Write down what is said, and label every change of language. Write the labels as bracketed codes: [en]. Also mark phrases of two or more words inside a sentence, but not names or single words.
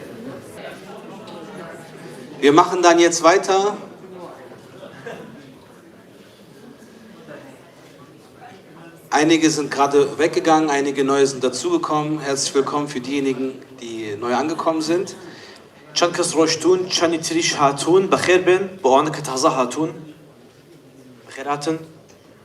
[de] Wir machen dann jetzt weiter. Einige sind gerade weggegangen, einige neue sind dazugekommen. Herzlich willkommen für diejenigen, die neu angekommen sind. Chankas Roshtun, Chanitirish Hatun, Bakher bin, Boane Kataza Hatun. Bakher Hatun.